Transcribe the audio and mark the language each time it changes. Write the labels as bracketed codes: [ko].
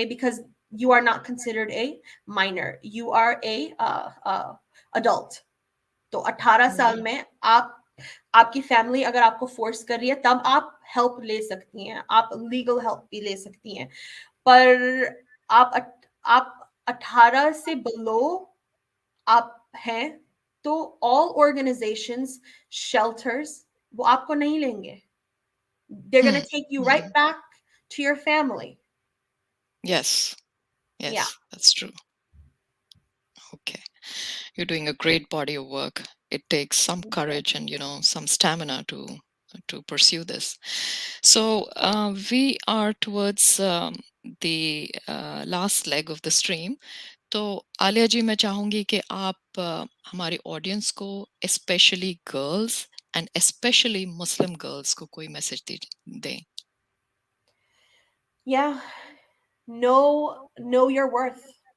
[en] Okay, because you are not considered a minor, you are a adult. [hi] तो 18 साल में आपकी फैमिली अगर आपको फोर्स कर रही है तब आप हेल्प ले सकती हैं, आप लीगल हेल्प भी ले सकती हैं. पर आप 18 से बिलो आप हैं तो [en] all organisations, shelters [hi] वो आपको नहीं लेंगे. [en] They're going to take you right back to your family. Yes. Yes, Yeah. that's true. Okay. You're doing a great body of work. It takes some courage and some stamina to pursue this. So we are towards the last leg of the stream. [hi] तो आलिया जी, मैं चाहूंगी कि आप हमारे audience को, [en] specially girls and specially Muslim girls [hi] को कोई message दें. [en] Yeah. Know your worth.